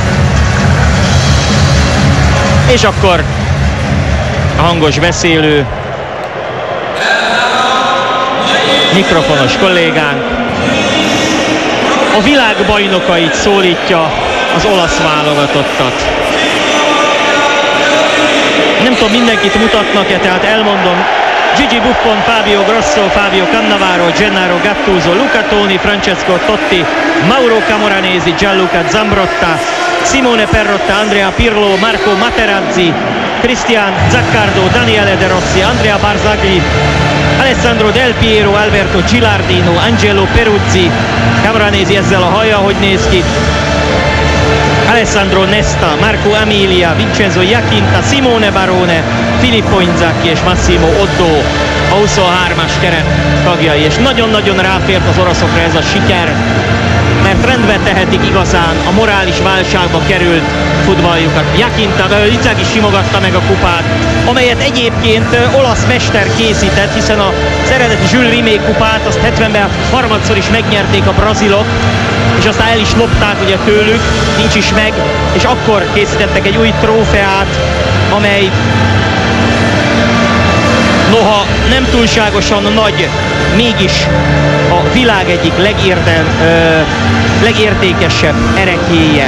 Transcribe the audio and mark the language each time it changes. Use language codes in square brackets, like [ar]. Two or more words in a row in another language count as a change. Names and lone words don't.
[hu] És akkor a hangos beszélő, mikrofonos kollégánk a világbajnokait szólítja az olasz válogatottat. Nem tudom, mindenkit mutatnak-e, tehát elmondom. Gigi Buffon, Fabio Grosso, Fabio Cannavaro, Gennaro Gattuso, Luca Toni, Francesco Totti, Mauro Camoranesi, Gianluca Zambrotta, Simone Perrotta, Andrea Pirlo, Marco Materazzi, Cristian Zaccardo, Daniele De Rossi, Andrea Barzagli, Alessandro Del Piero, Alberto Gilardino, Angelo Peruzzi. Camoranesi ezzel a haja, hogy néz ki. Alessandro Nesta, Marco Emilia, Vincenzo Iachinta, Simone Barone, Filippo Inzaghi és Massimo Oddo a 23-as keret tagjai. És nagyon-nagyon ráfért az oroszokra ez a siker, mert rendbe tehetik igazán a morális válságba került futballjukat. Iachinta, Inzaghi simogatta meg a kupát, amelyet egyébként olasz mester készített, hiszen az eredeti Jules Rimet kupát azt 70-ben harmadszor is megnyerték a brazilok, és aztán el is lopták ugye tőlük, nincs is meg, és akkor készítettek egy új trófeát, amely noha nem túlságosan nagy, mégis a világ egyik legértékesebb ereklyéje.